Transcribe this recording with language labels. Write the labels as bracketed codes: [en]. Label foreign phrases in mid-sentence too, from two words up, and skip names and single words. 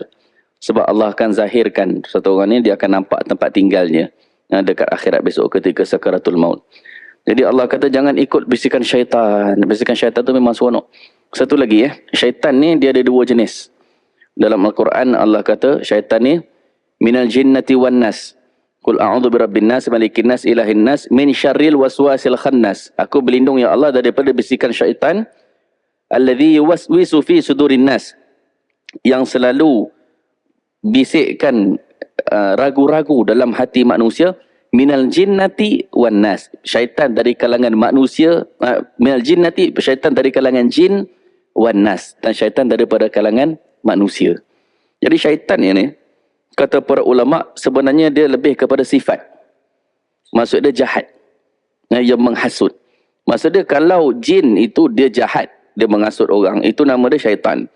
[ms] Sebab Allah akan zahirkan satu orang ni, dia akan nampak tempat tinggalnya dekat akhirat besok ketika sakaratul maut. Jadi Allah kata jangan ikut bisikan syaitan. Bisikan syaitan tu memang seronok. Satu lagi syaitan ni dia ada 2 jenis. Dalam Al-Quran Allah kata syaitan ni [ar] من الجنة والناس. قل أعوذ برب الناس، ملك الناس، إله الناس، من شر الوسواس الخناس. [ms] Aku berlindung [ar] يا الله [ms] daripada bisikan syaitan [ar] الذي يوسوس في صدور الناس, [ms] yang selalu bisikkan ragu-ragu dalam hati manusia. [ar] من الجنة والناس, [ms] syaitan dari kalangan manusia, [ar] من الجنة, [ms] syaitan dari kalangan jin, [ar] والناس, [ms] dan syaitan daripada kalangan manusia. Jadi syaitan ini, kata para ulama, sebenarnya dia lebih kepada sifat. Maksud dia jahat, yang menghasut. Maksud dia kalau jin itu dia jahat, dia mengasut orang, itu nama dia syaitan.